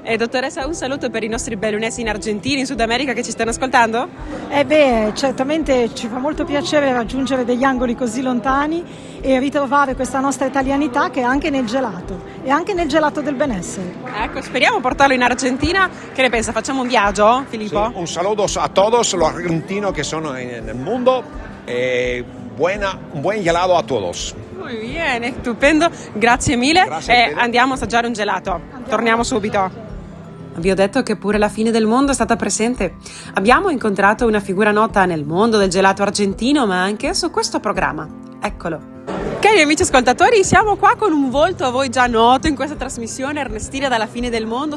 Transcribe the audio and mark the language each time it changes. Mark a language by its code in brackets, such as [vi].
[it] Dottoressa, un saluto per i nostri bellunesi in Argentina, in Sud America, che ci stanno ascoltando? Certamente ci fa molto piacere raggiungere degli angoli così lontani e ritrovare questa nostra italianità che è anche nel gelato e anche nel gelato del benessere. Ecco, speriamo portarlo in Argentina. Che ne pensa? Facciamo un viaggio, Filippo? [es] Sí, un saludo a todos los argentinos que son en el mundo, un buen gelato a todos. [it] Muy bene, stupendo, grazie mille. Andiamo a assaggiare un gelato. Torniamo subito. Vi ho detto che pure la fine del mondo è stata presente. Abbiamo incontrato una figura nota nel mondo del gelato argentino, ma anche su questo programma. Eccolo. Cari amici ascoltatori, siamo qua con un volto a voi già noto in questa trasmissione, Ernestina dalla fine del mondo.